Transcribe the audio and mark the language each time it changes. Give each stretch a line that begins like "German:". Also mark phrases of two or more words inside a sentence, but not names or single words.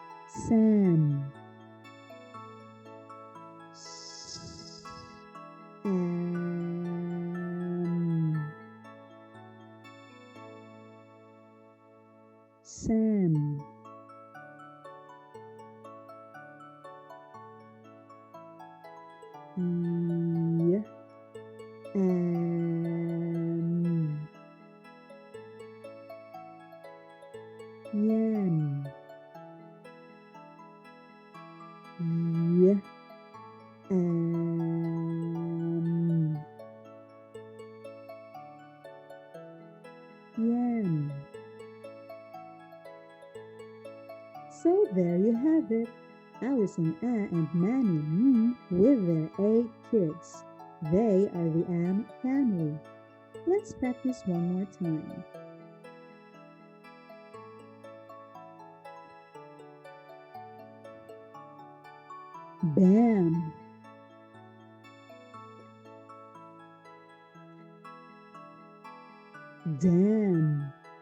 English: Sam. Am. Sam. Y. Am. Yam. Y. Am. Yam. So there you have it. Allison and Manny with their 8 kids. They are the Am family. Let's practice one more time. Bam. Dam.